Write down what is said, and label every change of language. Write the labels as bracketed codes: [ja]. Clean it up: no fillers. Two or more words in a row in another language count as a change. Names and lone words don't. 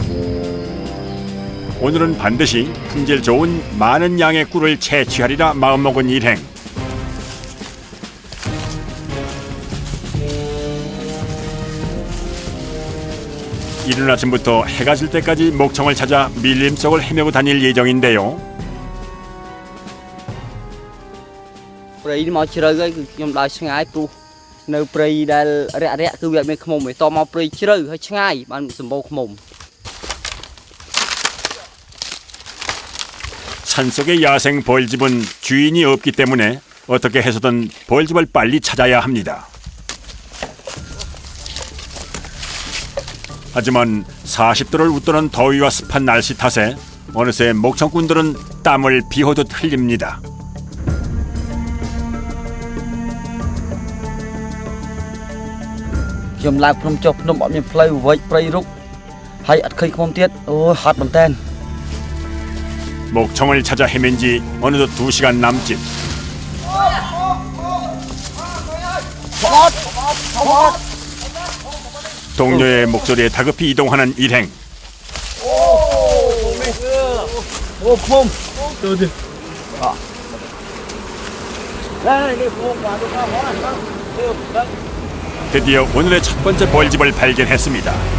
[ko] 오늘은 반드시 품질 좋은 많은 양의 꿀을 채취하리라 마음먹은 일행. 이른 아침부터 해가 질 때까지 목청을 찾아 밀림 속을 헤매고 다닐 예정인데요. [km] ព្រៃនេះមកជ្រៅហើយគឺខ្ញុំដើរឆ្ងាយព្រោះនៅព្រៃដែលរាក់ៗគឺវាអត់មានឃ្មុំទេតមកព្រៃជ្រៅហើយឆ្ងាយបានសម្បូរឃ្មុំ [ko] 산속의 야생 벌집은 주인이 없기 때문에 어떻게 해서든 벌집을 빨리 찾아야 합니다. 하지만 40도를 웃도는 더위와 습한 날씨 탓에 어느새 목청꾼들은 땀을 비호듯 흘립니다. [km] ខ្ញុំឡើងភ្នំចុះភ្នំអត់មានផ្លូវវែកព្រៃរុកហើយអត់ឃើញខ្ញុំទៀតអូយហត់មែនតើ [ko] 목청을 찾아 헤맨 지 어느덧 2시간 남짓. 동료의 목소리에 다급히 이동하는 일행. 드디어 오늘의 첫 번째 벌집을 발견했습니다.